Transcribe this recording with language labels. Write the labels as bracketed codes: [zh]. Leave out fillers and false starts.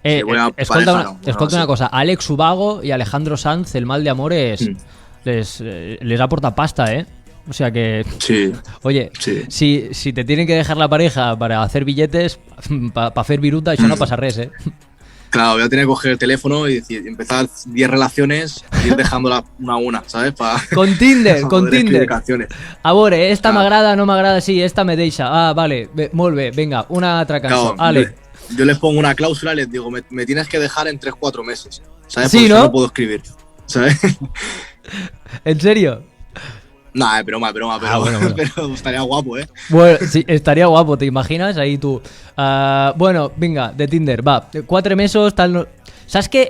[es] Escolta una cosa, Alex Ubago y Alejandro Sanz, el mal de amores les aporta pasta, O sea que... Sí. Oye, sí. Si te tienen que dejar la pareja para hacer billetes, para hacer viruta, eso no pasa res, Claro, voy a tener que coger el teléfono y empezar 10 relaciones y ir dejándolas una a una, ¿sabes? Con Tinder, con Tinder. [ca] A veure, [es] esta claro. [ca] m'agrada, no m'agrada, sí, esta me deixa. Ah, vale, molt bé, venga, una altra cançó. [es] Claro, Ale. Yo les pongo una cláusula y les digo, me tienes que dejar en 3-4 meses, ¿sabes? Sí, porque ¿no? no puedo escribir, ¿sabes? ¿En serio? Nah, es broma, pero estaría guapo, Bueno, sí, estaría guapo, ¿te imaginas? Ahí tú. Bueno, venga, de Tinder, va. [ca] 4 mesos, [es] tal... No... ¿Sabes qué?